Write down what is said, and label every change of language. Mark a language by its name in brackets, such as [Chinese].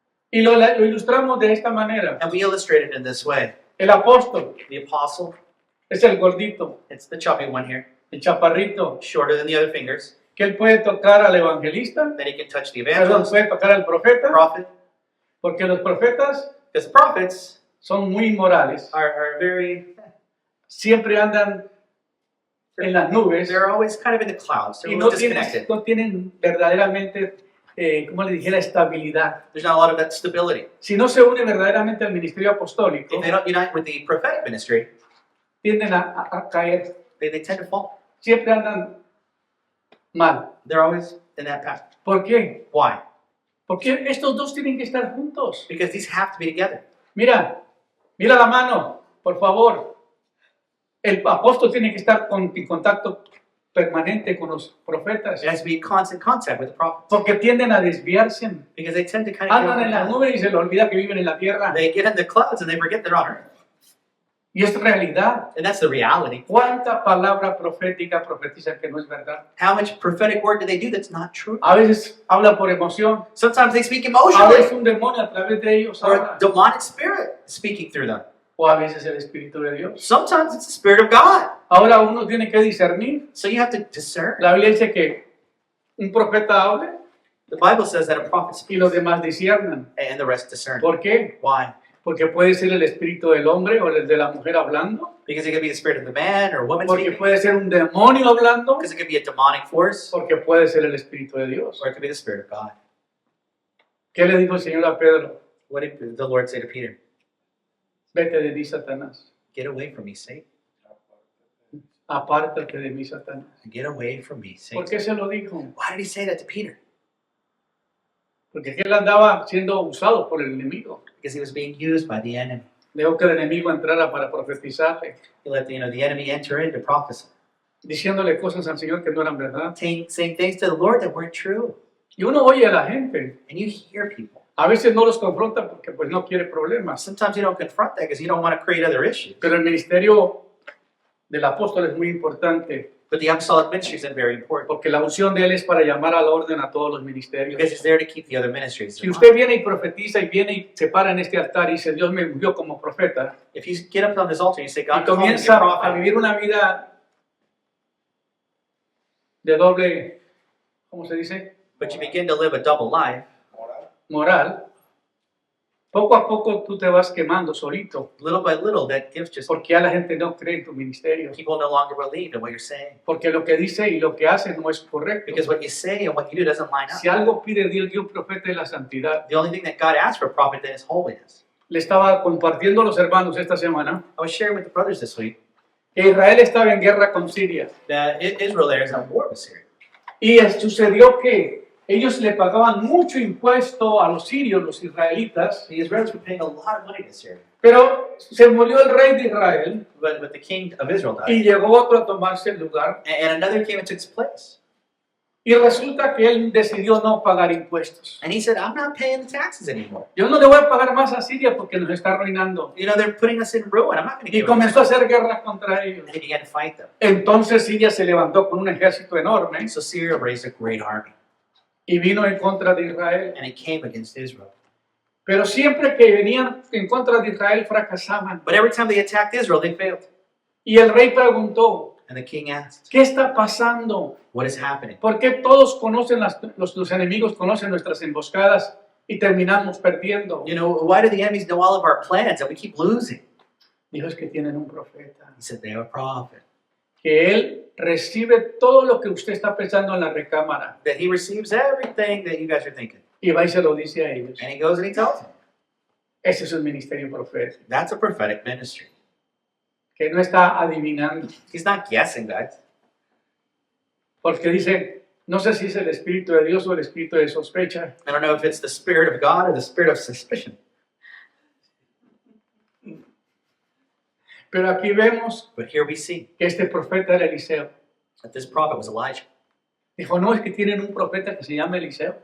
[Spanish] Y lo ilustramos de esta manera. [English] And we illustrate it in this way. [Spanish] El apóstol [English] The apostle, [Spanish] es el gordito, [English] it's the chubby one here, [Spanish] el chaparrito, [English] shorter than the other fingers. [Spanish] que él puede tocar al evangelista, [English] Then he can touch the [Spanish] perdón, [English] evangelist, [Spanish] puede tocar al profeta, [English] prophet. [Spanish] porque los profetas [English] Because prophets [Spanish] son muy inmorales. [English] are very, [Spanish] Siempre andan en las nubes [English] they're always kind of in the clouds. They're [Spanish] y [English] a [Spanish] no [English] little [Spanish] tienen, [English] disconnected. [Spanish] no tienen verdaderamente, como le dijera, estabilidad. [English] There's not a lot of that stability. [Spanish] Si no se une verdaderamente al ministerio apostólico, [English] If they don't unite with the prophetic ministry, [Spanish] tienden a caer. [English] they tend to fall. [Spanish] Siempre andan mal. [English] They're always in that path. [Spanish] ¿Por qué? [English] Why? [Spanish] Porque estos dos tienen que estar juntos. [English] Because these have to be together. [Spanish] Mira la mano, por favor. El apóstol tiene que estar en contacto permanente con los profetas, [English] It has to be in constant contact with the prophets. [Spanish] porque tienden a desviarse. [English] Because they tend to kind of [Spanish] Andan en las nubes y se les olvida que viven en la tierra. [English] they get in the clouds and they forget they're on earth. [Spanish] Y es realidad. [English] And that's the reality. [Spanish] ¿Cuánta palabra profética profetizan que no es verdad? [English] How much prophetic word do they do that's not true? [Spanish] A veces habla por emoción, [English] Sometimes they speak [Spanish] a [English] emotionally, [Spanish] veces un demonio a través de ellos [English] or a [Spanish] habla, [English] demonic spirit speaking through them. [Spanish] o a veces el Espíritu de Dios. [English] Sometimes it's the Spirit of God. [Spanish] Ahora uno tiene que discernir. [English] So you have to discern. [Spanish] La Biblia dice que un profeta hable [English] The Bible says that a prophet [Spanish] y [English] speaks [Spanish] los demás disciernan. [English] and the rest discern. [Spanish] ¿Por qué? [English] Why? [Spanish] Porque puede ser el espíritu del hombre o el de la mujer hablando, [English] Because it could be the spirit of the man or woman [Spanish] porque [English] speaking. [Spanish] puede ser un demonio hablando, [English] Because it could be a demonic force, [Spanish] porque puede ser el espíritu de Dios. [English] or it could be the Spirit of God. [Spanish] ¿Qué le dijo el Señor a Pedro? [English] What did the Lord say to Peter? [Spanish] Vete de mí, Satanás. [English] Get away from me, Satan. [Spanish] Apártate de mí, Satanás. [English] Get away from me, [Spanish] ¿Por [English] Satan. [Spanish] qué se lo dijo? [English] Why did he say that to Peter? [Spanish] Porque él andaba siendo usado por el enemigo. [English] Because he was being used by the enemy. [Spanish] Dejó que el enemigo entrara para profetizarle, [English] He let the enemy enter into prophecy, [Spanish] diciéndole cosas al Señor que no eran verdad. [English] saying things to the Lord that weren't true. [Spanish] Y uno oye a la gente. [English] And you hear people. [Spanish] A veces no los confronta porque pues no quiere problemas. [English] Sometimes you don't confront that because you don't want to create other issues. [Spanish] Pero el ministerio del apóstol es muy importante [English] But the apostolic ministry is very important [Spanish] porque la unción de él es para llamar al orden a todos los ministerios. [English] because it's there to keep the other ministries [Spanish] Si [English] in [Spanish] usted [English] line. [Spanish] viene y profetiza y viene y se para en este altar y dice Dios me ungió como profeta [English] If you get up on this altar and you say, [Spanish] y [English] God called me to be a [Spanish] comienza a [English] prophet, [Spanish] vivir una vida de doble, ¿cómo se dice? [English] but you begin to live a double life, [Spanish] Moral, poco a poco tú te vas quemando solito [English] little by little, that gift just, [Spanish] porque ya la gente no cree en tu ministerio. [English] people no longer believe in what you're saying. [Spanish] Porque lo que dice y lo que hace no es correcto. [English] Because what you say and what you do doesn't line [Spanish] Si [English] up. [Spanish] algo pide Dios, Dios profeta de la santidad. [English] The only thing that God asks for a prophet then is holiness. [Spanish] Le estaba compartiendo a los hermanos esta semana [English] I was sharing with the brothers this week [Spanish] que Israel estaba en guerra con Siria. [English] that Israel there is at war with Syria. [Spanish] Y sucedió que ellos le pagaban mucho impuesto a los sirios, los israelitas, [English] The Israelis were paying a lot of money to Syria. [Spanish] pero se murió el rey de Israel [English] But the king of Israel [Spanish] y [English] died. [Spanish] llegó otro a tomarse el lugar. [English] And another came and took his place. [Spanish] Y resulta que él decidió no pagar impuestos. [English] And he said, I'm not paying the taxes anymore. [Spanish] Yo no le voy a pagar más a Siria porque nos está arruinando. [English] You know, they're putting us in ruin. I'm not going to [Spanish] Y [English] give them. [Spanish] comenzó a hacer guerra contra ellos. [English] And he began to fight them. [Spanish] Entonces Siria se levantó con un ejército enorme [English] So Syria raised a great army. [Spanish] y vino en contra de Israel. [English] And it came against Israel. [Spanish] Pero siempre que venían en contra de Israel fracasaban. [English] But every time they attacked Israel, they failed. [Spanish] Y el rey preguntó, [English] And the king asked, [Spanish] ¿qué está pasando? [English] what is happening? [Spanish] ¿Por qué todos conocen los enemigos conocen nuestras emboscadas y terminamos perdiendo? [English] You know, why do the enemies know all of our plans and we keep losing? [Spanish] Dijo, es que tienen un profeta. [English] He said, they have a prophet. [Spanish] Que él recibe todo lo que usted está pensando en la recámara [English] That he receives everything that you guys are thinking. [Spanish] y va y se lo dice a ellos. [English] And he goes and he tells them. [Spanish] Ese es el ministerio profético. [English] That's a prophetic ministry. [Spanish] que no está adivinando, [English] He's not guessing, guys. [Spanish] porque dice, no sé si es el Espíritu de Dios o el Espíritu de sospecha. [English] I don't know if it's the Spirit of God or the Spirit of suspicion. [Spanish] Pero aquí vemos [English] But here we see [Spanish] que este profeta era Eliseo. [English] that this prophet was Elijah. [Spanish] Dijo, no, es que tienen un profeta que se llama Eliseo.